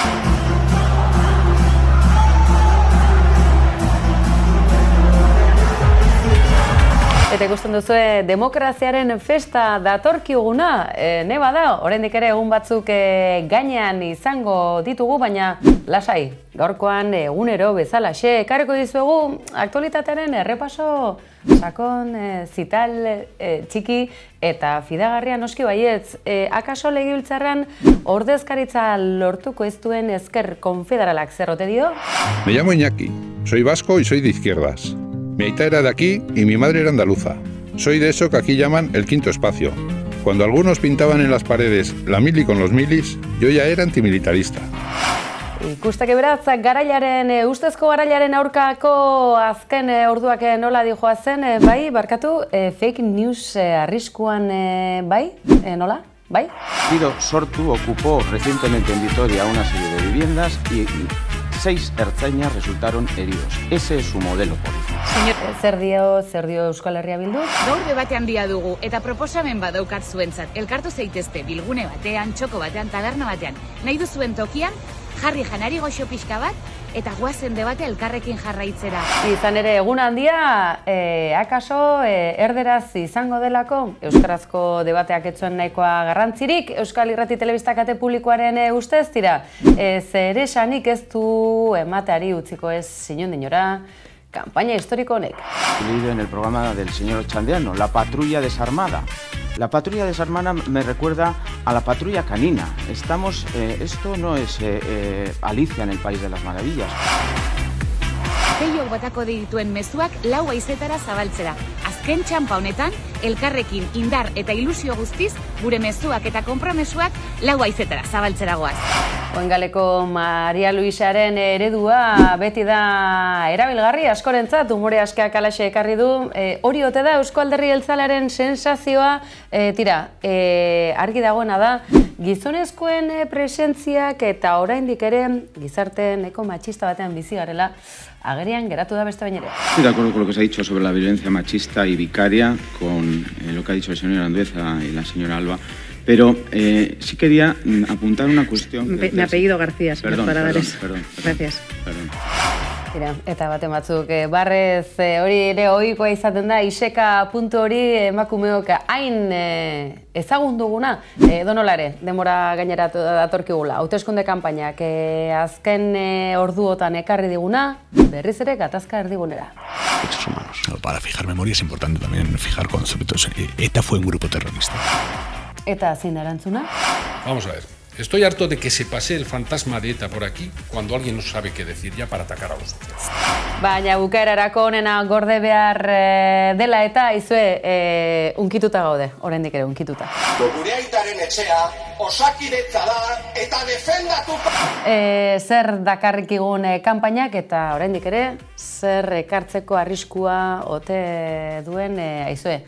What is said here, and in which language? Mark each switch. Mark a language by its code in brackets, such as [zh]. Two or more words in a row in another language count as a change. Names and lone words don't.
[eu] Eta ikusten duzue, demokraziaren festa datorkiguna, neba da, oraindik ere egun batzuk gainean izango ditugu, baina lasai, gaurkoan egunero bezalaxe, ekarriko dizuegu aktualitatearen errepaso sakon, zital, txiki eta fidagarria noski baietz. Akaso legebiltzarrean ordezkaritza lortuko ez duen ezker konfederalak zer ote dio? [es] Me llamo Iñaki, soy vasco y soy de izquierdas. Mi aita era de aquí y mi madre era andaluza. Soy de eso que aquí llaman el quinto espacio. Cuando algunos pintaban en las paredes la mili con los milis, yo ya era antimilitarista. [eu] Ikusteke beraz, ustezko garailaren aurkako azken orduak nola dijoazen, bai, barkatu, [en] fake news [eu] arriskuan, bai, nola, bai? [es] Guido Sortu ocupó recientemente en Vitoria una serie de viviendas y 6 ertzainas resultaron heridos. Ese es su modelo político. [eu] Zer dio Euskal Herria Bildu? Gaur debate handia dugu eta proposamen badaukat zuentzat. Elkartu zaitezte bilgune batean, txoko batean, taberna batean. Nahi duzuen tokian, jarri janari goxo pixka bat, eta guazen debate elkarrekin jarraitzera. Izan ere, egun handia, akaso erderaz izango delako, euskarazko debateak etzuen nahikoa garrantzirik, Euskal Irrati Telebista kate publikoaren ustez dira, zer esanik ez du emateari utziko ez sinondinora, kanpaina historiko honek. [es] He leído en el programa del señor Ochandiano, la patrulla desarmada. La patrulla desarmada me recuerda a la patrulla canina. Esto no es Alicia en el País de las Maravillas. [eu] Peiok batako dituen mezuak 4 haizetara zabaltzera. Azken txanpa honetan, elkarrekin indar eta ilusio guztiz, gure mezuak eta konpromesuak 4 haizetara zabaltzera goaz. Oengaleko Maria Luisaren eredua beti da erabilgarri askorentzat, umore askeak alaxe ekarri du. Hori ote da Eusko Alderdi Jeltzalearen sensazioa, argi dagoena da, gizonezkoen presentziak eta oraindik ere gizarte neko matxista batean bizi garela, agerian geratu da beste bain ere. [es] Estoy de acuerdo con lo que se ha dicho sobre la violencia machista y vicaria, con lo que ha dicho el señor Andueza y la señora Alba, pero sí quería apuntar una cuestión... Me apellido García, señor Paradares. Perdón. Gracias. Perdón. Mira, [eu] eta baten batzuk barrez hori ere ohikoa izaten da, iseka puntu hori emakumeok hain ezagun duguna, donolare, denbora gaineratu datorkigula. Hauteskunde kanpainak azken orduotan ekarri diguna, berriz ere gatazka erdigunera. [es] Derechos humanos. Para fijar memoria es importante también fijar conceptos. ETA fue un grupo terrorista. [eu] Eta zein da erantzuna? [es] Vamos a ver. Estoy harto de que se pase el fantasma de ETA por aquí cuando alguien no sabe qué decir ya para atacar a los socialistas. [eu] Baina bukaerarako onena gorde behar dela eta izue unkituta gaude, oraindik ere unkituta. Gure aitaren etxea osakidetza da eta defendatuko. Zer dakarrikigun kanpainak eta oraindik ere zer ekartzeko arriskua ote duen aizue.